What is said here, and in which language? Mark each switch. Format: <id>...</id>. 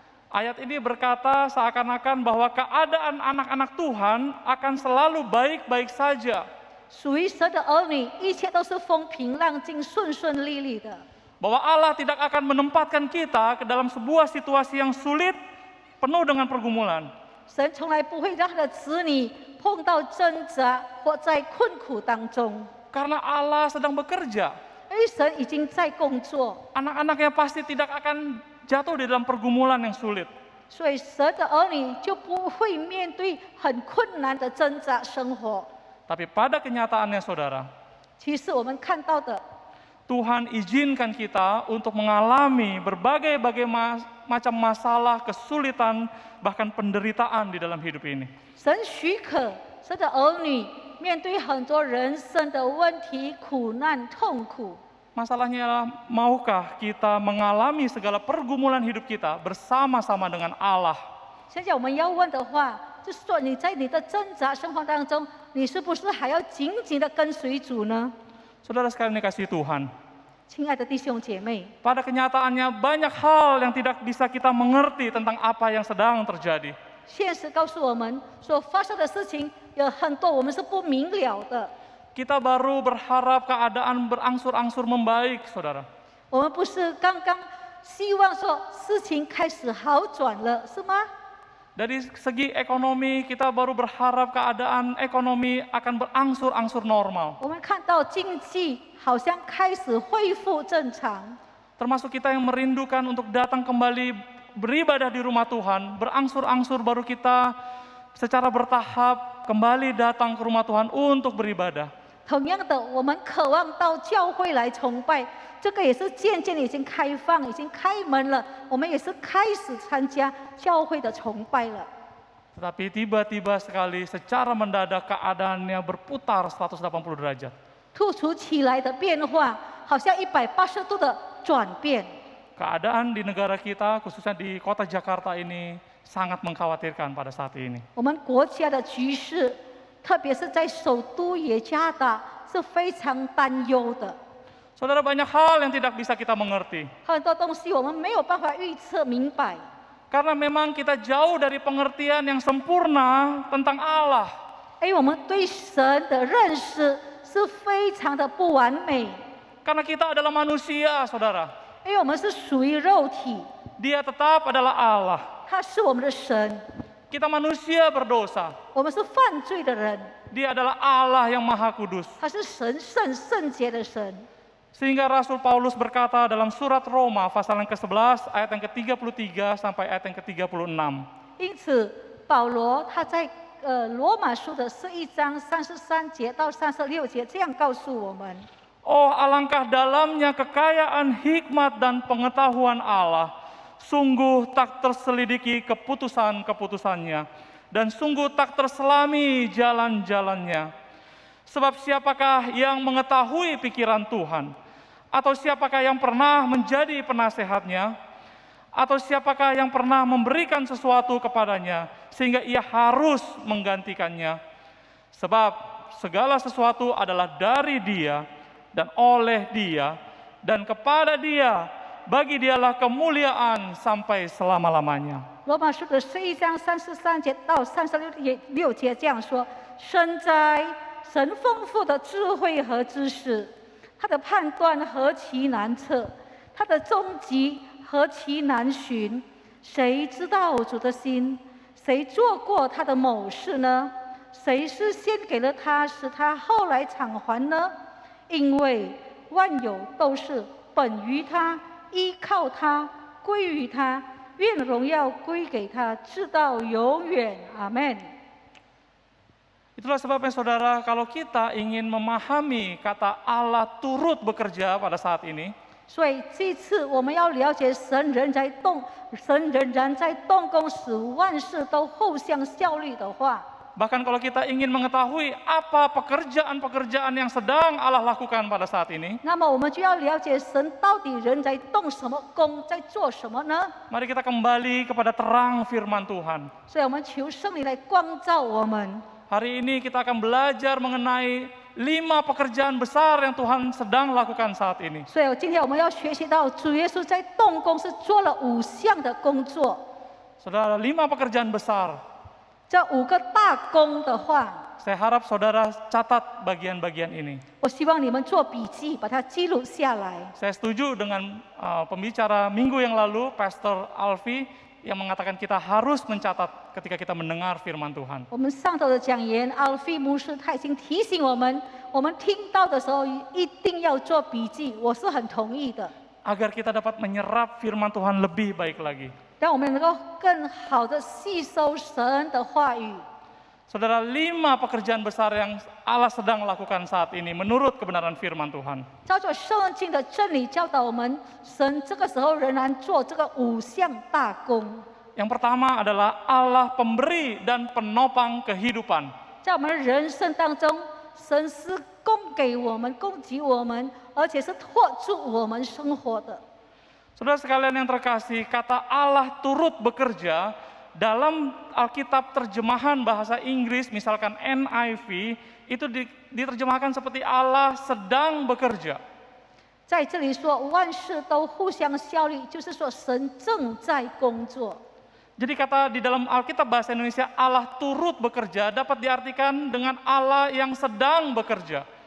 <id>ayat ini berkata seakan-akan bahwa keadaan anak-anak Tuhan akan selalu baik-baik saja.</id> <zh>属于神的儿女，一切都是风平浪静、顺顺利利的。</zh> <id>Bahwa Allah tidak akan menempatkan kita ke dalam sebuah situasi yang sulit, penuh dengan pergumulan.</id> <zh>神从来不会让他的子女碰到挣扎或在困苦当中，</zh> <id>Karena Allah sedang bekerja.</id> <zh>因为神已经在工作，</zh> <id>Anak-anaknya pasti tidak akan jatuh di dalam pergumulan yang sulit.</id> <zh>所以神的儿女就不会面对很困难的挣扎生活。</zh> <id>Tapi pada kenyataannya saudara,</id> <zh>其实我们看到的，</zh> <id>Tuhan izinkan kita untuk mengalami berbagai macam masalah, kesulitan, bahkan penderitaan di dalam hidup ini.</id> <zh>神许可神的儿女面对很多人生的问题、苦难、痛苦。</zh> <id>Masalahnya adalah, maukah kita mengalami segala pergumulan hidup kita bersama-sama dengan Allah?</id> <zh>现在我们要问的话，就是说你在你的挣扎生活当中，你是不是还要紧紧的跟随主呢？</zh> <id>Saudara sekalian dikasihi Tuhan,</id> <zh>亲爱的弟兄姐妹，</zh> <id>pada kenyataannya banyak hal yang tidak bisa kita mengerti tentang apa yang sedang terjadi.</id> <zh>现实告诉我们，所发生的事情有很多我们是不明了的。</zh> <id>Kita baru berharap keadaan berangsur-angsur membaik, saudara.</id> <zh>我们不是刚刚希望说事情开始好转了，是吗？</zh> <id>Dari segi ekonomi, kita baru berharap keadaan ekonomi akan berangsur-angsur normal.</id> <zh>我们看到经济好像开始恢复正常，</zh> <id>Termasuk kita yang merindukan untuk datang kembali beribadah di rumah Tuhan, berangsur-angsur baru kita secara bertahap kembali datang ke rumah Tuhan untuk beribadah.</id> <zh>同样的，我们渴望到教会来崇拜，这个也是渐渐已经开放，已经开门了。我们也是开始参加教会的崇拜了。</zh> <id>Tetapi tiba-tiba sekali secara mendadak keadaannya berputar 180 derajat.</id> <zh>突如其来的变化，好像180度的转变。</zh> <id>Keadaan di negara kita, khususnya di kota Jakarta ini, sangat mengkhawatirkan pada saat ini.</id> <zh>我们国家的局势，特别是在首都耶加达，是非常担忧的。</zh> <id>Saudara, banyak hal yang tidak bisa kita mengerti.</id> <zh>很多东西我们没有办法预测明白，</zh> <id>Karena memang kita jauh dari pengertian yang sempurna tentang Allah.</id> <zh>因为我们对神的认识是非常的不完美，</zh> <id>Karena kita adalah manusia, saudara.</id> <zh>因为我们是属于肉体，</zh> <id>Dia tetap adalah Allah.</id> <zh>他是我们的神，</zh> <id>Kita manusia berdosa.</id> <zh>我们是犯罪的人，</zh> <id>Dia adalah Allah yang Maha Kudus.</id> <zh>他是神圣洁的神。</zh> <id>Sehingga Rasul Paulus berkata dalam surat Roma pasal yang ke-11 ayat yang ke-33 sampai ayat yang ke-36.</id> <zh>因此，保罗他在罗马书的11章33节到36节这样告诉我们：</zh> <id>Oh, alangkah dalamnya kekayaan hikmat dan pengetahuan Allah. Sungguh tak terselidiki keputusan-keputusannya, dan sungguh tak terselami jalan-jalannya. Sebab siapakah yang mengetahui pikiran Tuhan? Atau siapakah yang pernah menjadi penasehatnya? Atau siapakah yang pernah memberikan sesuatu kepadanya sehingga ia harus menggantikannya? Sebab segala sesuatu adalah dari Dia dan oleh Dia dan kepada Dia, bagi Dialah kemuliaan sampai selama-lamanya.</id> <zh>罗马书的11章33节到36节这样说：深哉，神丰富的智慧和知识，他的判断何其难测，他的终极何其难寻。谁知道主的心？谁做过他的某事呢？谁是先给了他，使他后来偿还呢？因为万有都是本于他，依靠他，归于他。愿荣耀归给他，直到永远。阿门。</zh> <id>Itulah sebabnya saudara, kalau kita ingin memahami kata Allah turut bekerja pada saat ini,</id> <zh>所以这次我们要了解神仍在动，神仍然在动工，使万事都互相效力的话，</zh> <id>bahkan kalau kita ingin mengetahui apa pekerjaan-pekerjaan yang sedang Allah lakukan pada saat ini,</id> <zh>那么我们就要了解神到底仍在动什么工，在做什么呢？</zh> <id>mari kita kembali kepada terang firman Tuhan.</id> <zh>所以我们求圣灵来光照我们。</zh> <id>Hari ini kita akan belajar mengenai 5 pekerjaan besar yang Tuhan sedang lakukan saat ini.</id> <zh>所以今天我们要学习到主耶稣在动工是做了5项的工作。</zh> <id>Saudara, 5 pekerjaan besar.</id> <zh>这5个大工的话，</zh> <id>Saya harap saudara catat bagian-bagian ini.</id> <zh>我希望你们做笔记，把它记录下来。</zh> <id>Saya setuju dengan pembicara minggu yang lalu, Pastor Alfi, yang mengatakan kita harus mencatat ketika kita mendengar firman Tuhan.</id> <zh>我们上头的讲员奥菲牧师他已经提醒我们听到的时候一定要做笔记，我是很同意的。</zh> <id>Agar kita dapat menyerap firman Tuhan lebih baik lagi.</id> <zh>让我们能够更好的吸收神的话语。</zh> <id>Saudara, 5 pekerjaan besar yang Allah sedang lakukan saat ini menurut kebenaran firman Tuhan.</id> <zh>照着圣经的真理教导我们，神这个时候仍然做这个5项大工。</zh> <id>Yang pertama adalah Allah pemberi dan penopang kehidupan.</id> <zh>在我们人生当中，神是供给我们、供给我们，而且是托住我们生活的。</zh> <id>Saudara sekalian yang terkasih, kata Allah turut bekerja dalam Alkitab terjemahan bahasa Inggris, misalkan NIV, itu diterjemahkan seperti Allah sedang bekerja.</id> <zh>在这里说万事都互相效力，就是说神正在工作。</zh> <id>Jadi kata di dalam Alkitab bahasa Indonesia Allah turut bekerja dapat diartikan dengan Allah yang sedang bekerja.</id>